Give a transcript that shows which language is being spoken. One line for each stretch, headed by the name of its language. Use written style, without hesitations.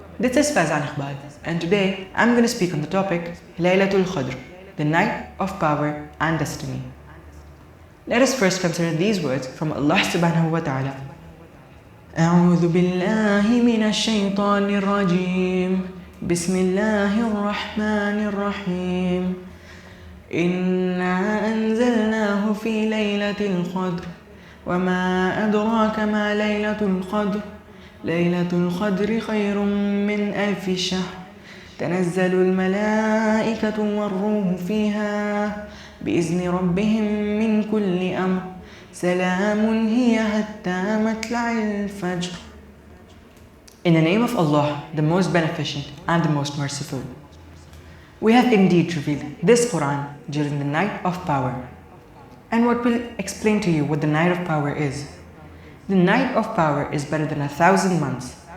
English: This is Faizan Iqbal, and today I'm going to speak on the topic Laylatul Qadr, the night of power and destiny. Let us first consider these words from Allah subhanahu wa ta'ala.
Arabic: أعوذ بالله من الشيطان الرجيم بسم الله الرحمن الرحيم إنا أنزلناه في ليلة القدر وما أدراك ما ليلة القدر ليلة القدر خير من ألف شهر تنزل الملائكة والروح فيها بإذن ربهم من كل أمر سلام هي حتى مطلع الفجر.
English: In the name of Allah, the most beneficent and the most merciful. We have indeed revealed this Quran during the night of power. And what will explain to you what the night of power is. The night of power is better than 1,000 months.